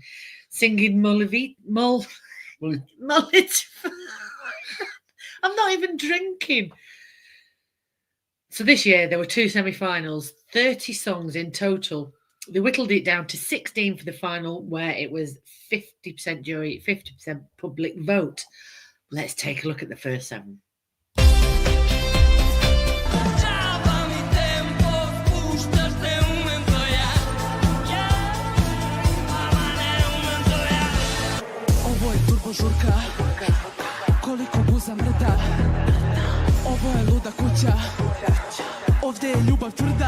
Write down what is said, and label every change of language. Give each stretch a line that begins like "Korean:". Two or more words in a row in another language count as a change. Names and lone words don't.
English: Singing I'm not even drinking. So this year there were two semi-finals, 30 songs in total. They whittled it down to 16 for the final, where it was 50% jury, 50% public vote. Let's take a look at the first seven.
Serbian: Žurka, koliko buza mrda. Ovo je luda kuća, ovdje je ljubav tvrda.